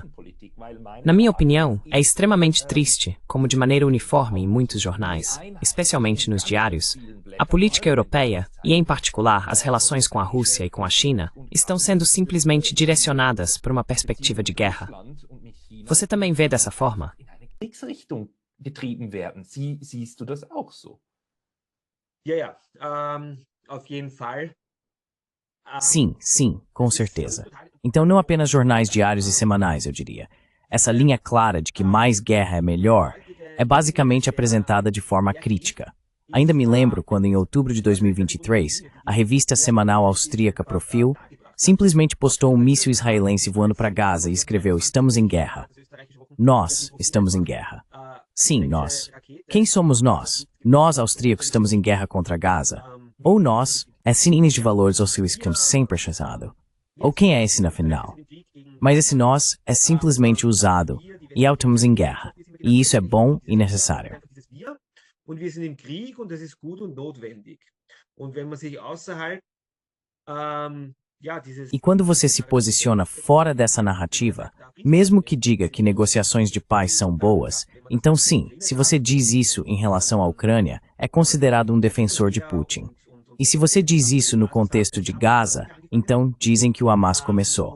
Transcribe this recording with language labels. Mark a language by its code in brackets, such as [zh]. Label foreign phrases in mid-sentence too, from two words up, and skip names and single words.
[pt] Na minha opinião, é extremamente triste como, de maneira uniforme em muitos jornais, especialmente nos diários, a política europeia, e em particular as relações com a Rússia e com a China, estão sendo simplesmente direcionadas por uma perspectiva de guerra. Você também vê dessa forma? [de] Siehst du das auch so? Ja, auf jeden Fall. [pt] Sim, com certeza. Então não apenas jornais diários e semanais, eu diria. Essa linha clara de que mais guerra é melhor é basicamente apresentada de forma crítica. Ainda me lembro quando, em outubro de 2023, a revista semanal austríaca Profil simplesmente postou um míssil israelense voando para Gaza e escreveu: "Estamos em guerra." Nós estamos em guerra. Sim, nós. Quem somos nós? Nós, austríacos, estamos em guerra contra Gaza. Ou nós, cines de valores ou seu estamos sempre achado. Ou quem é esse na final? Mas esse nós é simplesmente usado e estamos em guerra. E isso é bom e necessário. [de] Und wir sind im Krieg und das ist gut und notwendig. Und wenn man sich außerhalb, [pt] E quando você se posiciona fora dessa narrativa, mesmo que diga que negociações de paz são boas, então sim, se você diz isso em relação à Ucrânia, é considerado um defensor de Putin. E se você diz isso no contexto de Gaza, então dizem que o Hamas começou.